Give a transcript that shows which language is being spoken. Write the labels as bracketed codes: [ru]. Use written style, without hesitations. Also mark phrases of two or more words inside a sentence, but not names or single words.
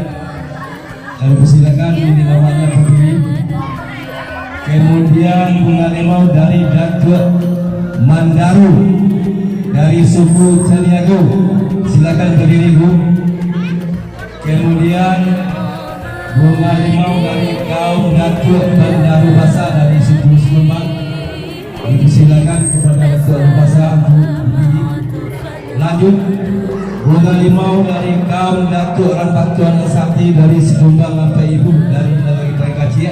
[id] Kami persilakan ini namanya berdiri. Kemudian bunga limau dari Datuk Mandaru dari suku Caniago, silakan berdiri Bu. Kemudian bunga limau dari kaum Datuk Mandaru Basa dari suku Sulembang, dipersilakan kepada Datuk Basa Bu berdiri. Lanjut bunga limau dari kaum Datuk Rampatuan Sakti dari Sulembang Bapak Ibu dari negeri Prekacia.